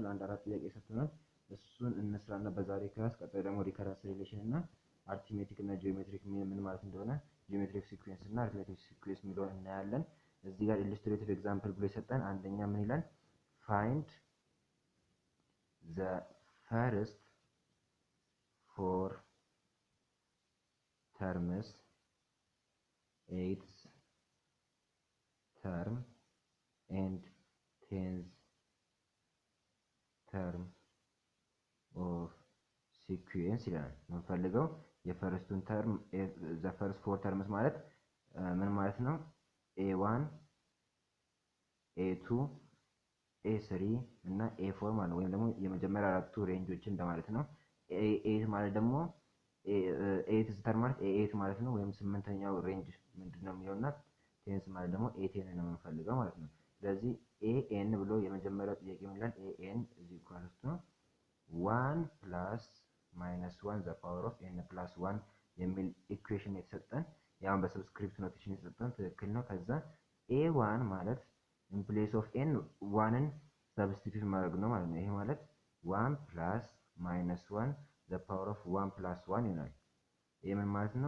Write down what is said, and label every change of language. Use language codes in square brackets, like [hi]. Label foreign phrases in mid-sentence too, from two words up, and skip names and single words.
[am] አንድ አራት ጥያቄ ሰጥቶናል። እሱን እንስራና በዛሬ ክላስ ቀጣይ ደግሞ [en] recurrence relation [am] እና አርቲሜቲክ እና ጂኦሜትሪክ ምን ማለት እንደሆነ [en] geometric sequence [am] እና [en] arithmetic sequence [am] የሚለውን እናያለን። እዚህ ጋር [en] illustrative example [am] ብሎ የሰጠን አንደኛ ምን ይላል? [en] find the first four terms 8th term and 10th term of sequence [am] ይለናል። የምንፈልገው የፈርስቱን ተርም [en] the first four terms [am] ማለት ምን ማለት ነው? ኤ1 ኤ2 ኤ3 እና ኤ4 ማለት ነው። ወይም ደግሞ የመጀመሪያ አራቱ ሬንጆች እንደማለት ነው። ኤ8 ማለት ደግሞ ኤት ስተር ማለት ኤ8 ማለት ነው። ወይም ስምንተኛው ሬንጅ ምንድነው የሚለውና ቴንስ ማለት ደግሞ ኤ10 ነው የምንፈልገው ማለት ነው። ስለዚህ ኤኤን ብሎ የመጀመሪያው ጥያቄ ምን ይላል? ኤኤን [en] is equal to [am] 1 [en] plus minus [am] 1 [en] the power of n plus [am] 1 የሚል ኢኩዌሽን የተሰጠን ያውን በሰብስክሪፕት ኖቴሽን የተሰጠን ትክክል ነው። ከዛ ኤ1 ማለት [en] in place of n one substitute [am] ማድረግ ነው ማለት ነው። ይሄ ማለት 1 [en] plus minus [am] 1 [en] the power of [am] 1 ፕላስ 1 ይሆናል። ይሄ ምን ማለት ነው?